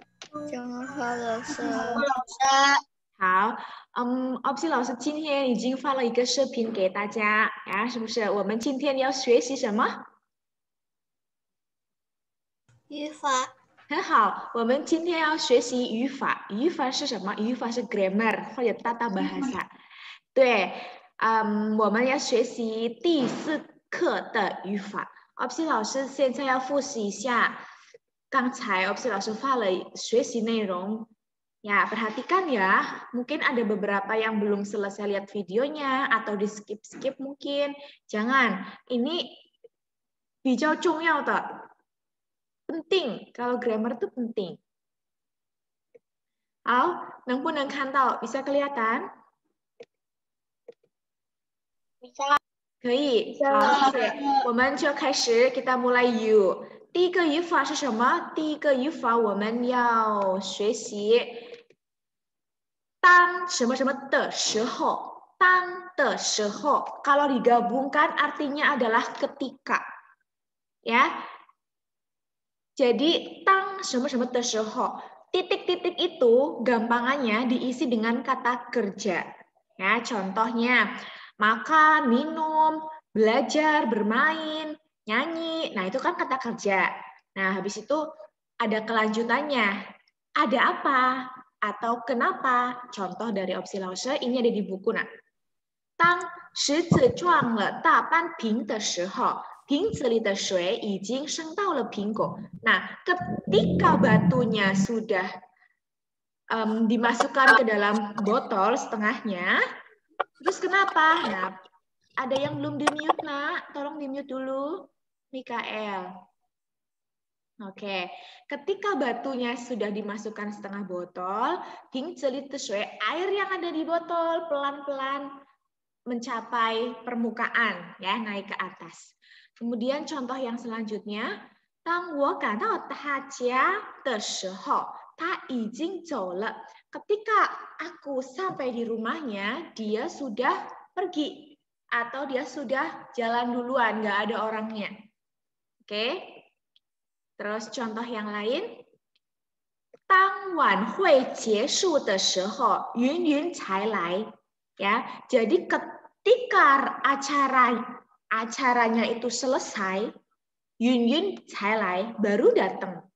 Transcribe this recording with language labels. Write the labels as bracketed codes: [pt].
[zh] 祝贺老师。好，Opsi 老师今天已经发了一个视频给大家呀，是不是？我们今天要学习什么？语法。很好，我们今天要学习语法。语法是什么？语法是 grammar 或者 [id] tata bahasa。 [zh] 对，我们要学习第4课的语法。 Opsi 老师现在要复习一下刚才 Opsi 老师发了学习内容。 [id] Ya, perhatikan ya. Mungkin ada beberapa yang belum selesai lihat videonya atau di skip-skip mungkin. Jangan. Ini [zh] 比较重要的。 [id] penting. Kalau grammar itu penting. [zh] 好，能不能看到？ [id] bisa kelihatan？ bisa。 [zh] 可以。好，谢谢。我们就开始， [id] kita mulai yuk。 [zh] 第一个语法是什么？第一个语法我们要学习当什么什么的时候，当的时候， [id] kalau digabungkan artinya adalah ketika. Ya. Jadi tang [zh] 什么什么的时候， [id] titik-titik itu gampangannya diisi dengan kata kerja. Ya, contohnya makan, minum, belajar, bermain, nyanyi. Nah, itu kan kata kerja. Nah, habis itu ada kelanjutannya. Ada apa? Atau kenapa? Contoh dari opsi lause ini ada di buku. [zh] Nah, 当石子撞了大半瓶的时候，瓶子里的水已经升到了苹果。 [id] Nah, ketika batunya sudah dimasukkan ke dalam botol setengahnya, terus kenapa? Nah, ada yang belum di-mute, Nak. Tolong di-mute dulu, Mikael. Oke, ketika batunya sudah dimasukkan setengah botol, air yang ada di botol pelan-pelan mencapai permukaan, ya, naik ke atas. Kemudian contoh yang selanjutnya, [zh] 当我感到他家的时候，他已经走了. [id] Ketika aku sampai di rumahnya, dia sudah pergi atau dia sudah jalan duluan, nggak ada orangnya. Oke. Terus contoh yang lain, [zh] 当晚会结束的时候，云云才来. [id] Ya, jadi ketika acaranya itu selesai, Yun Yun Cailai baru datang.